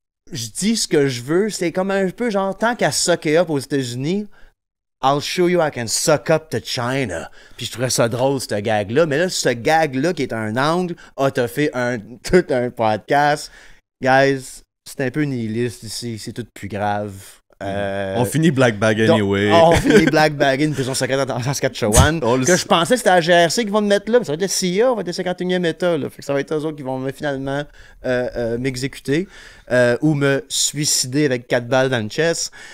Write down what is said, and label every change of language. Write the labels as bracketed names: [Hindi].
[French] Je dis ce que je veux, c'est comme un peu genre, tant qu'à sucker up aux États-Unis, [English] I'll show you I can suck up to China. [French] Puis je trouvais ça drôle, ce gag-là. Mais là, ce gag-là, qui est un angle, t'as fait tout un podcast. Guys, c'est un peu nihiliste ici, c'est tout plus grave. On finit Black Bag anyway. On finit Black Bag, une prison secrète en Saskatchewan. Que je pensais que c'était la GRC qui vont me mettre là, mais ça va être le CIA, on va être le 51e État. Là. Fait que ça va être eux autres qui vont finalement m'exécuter ou me suicider avec 4 balles dans le chest.